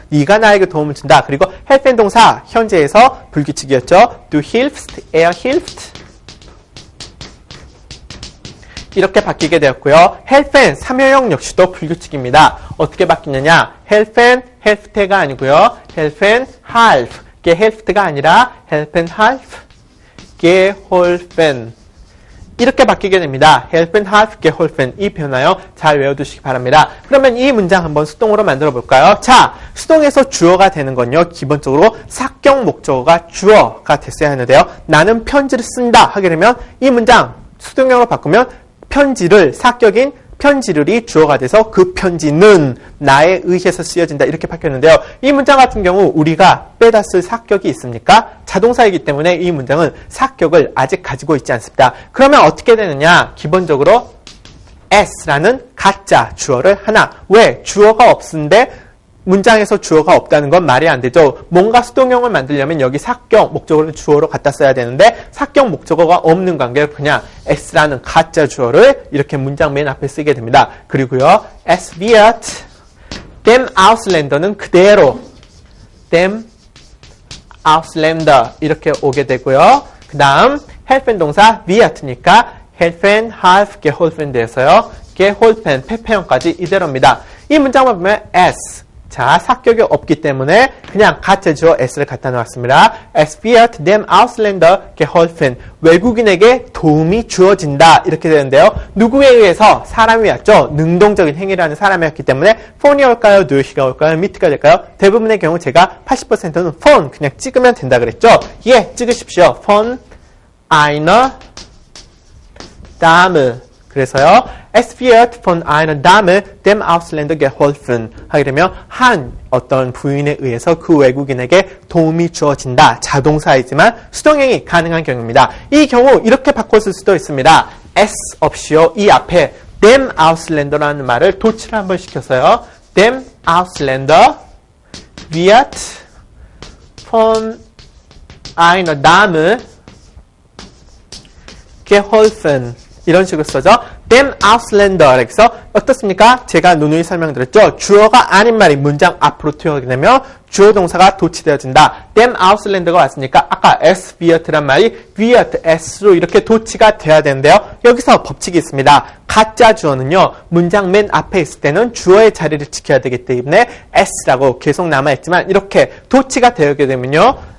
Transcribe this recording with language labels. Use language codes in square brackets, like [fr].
[ko] 네가 나에게 도움을 준다. 그리고 help는 동사 현재에서 불규칙이었죠. [de] Du hilfst, er hilft. [ko] 이렇게 바뀌게 되었고요. helfen 3회형 역시도 불규칙입니다. 어떻게 바뀌느냐? [de] helfen, helfte가 아니고요. helfen, half. gehelft가 아니라 helfen, half, geholfen. [ko] 이렇게 바뀌게 됩니다. helfen, half, geholfen. 이 변화요. 잘 외워두시기 바랍니다. 그러면 이 문장 한번 수동으로 만들어 볼까요? 자, 수동에서 주어가 되는 건요. 기본적으로 사격 목적어가 주어가 됐어야 하는데요. 나는 편지를 쓴다 하게 되면 이 문장 수동형으로 바꾸면 편지를 사격인 편지를이 주어가 돼서 그 편지는 나에 의해서 쓰여진다 이렇게 바뀌었는데요. 이 문장 같은 경우 우리가 빼다 쓸 사격이 있습니까? 자동사이기 때문에 이 문장은 사격을 아직 가지고 있지 않습니다. 그러면 어떻게 되느냐? 기본적으로 s라는 가짜 주어를 하나. 왜? 주어가 없는데 문장에서 주어가 없다는 건 말이 안 되죠. 뭔가 수동형을 만들려면 여기 사격 목적어를 주어로 갖다 써야 되는데 사격 목적어가 없는 관계로 그냥 s라는 가짜 주어를 이렇게 문장 맨 앞에 쓰게 됩니다. 그리고요. [de] es wird dem Ausländer는 그대로 dem Ausländer 이렇게 오게 되고요. [ko] 그 다음 helfen 동사 wirt니까 helfen, half, geholfen 되어서요. geholfen, 페페형까지 이대로입니다. 이 문장만 보면 s 자, 사격이 없기 때문에 그냥 가짜 주어 s를 갖다 놓았습니다. [de] Es wird dem Ausländer geholfen. [ko] 외국인에게 도움이 주어진다. 이렇게 되는데요. 누구에 의해서? 사람이 왔죠. 능동적인 행위를 하는 사람이었기 때문에 폰이 올까요? durch가 올까요? mit가 될까요? 대부분의 경우 제가 80%는 von 그냥 찍으면 된다 그랬죠. 예, 찍으십시오. [de] von einer Dame. [ko] 그래서요. [de] Es wird von einer Dame dem Ausländer geholfen. [ko] 하게 되면 한 어떤 부인에 의해서 그 외국인에게 도움이 주어진다. 자동사이지만 수동형이 가능한 경우입니다. 이 경우 이렇게 바꿨을 수도 있습니다. s 없이요. 이 앞에 dem Ausländer라는 말을 도치를 한번 시켜서요. [de] dem Ausländer wird von einer Dame geholfen. [ko] 이런 식으로 써죠. dem Ausländer. 그래서 어떻습니까? 제가 누누이 설명드렸죠. 주어가 아닌 말이 문장 앞으로 투영하게 되면 주어 동사가 도치되어진다. dem Ausländer가 왔으니까 아까 s wirt란 말이 wird s로 이렇게 도치가 돼야 되는데요. 여기서 법칙이 있습니다. 가짜 주어는요. 문장 맨 앞에 있을 때는 주어의 자리를 지켜야 되기 때문에 s라고 계속 남아있지만 이렇게 도치가 되게 되면요.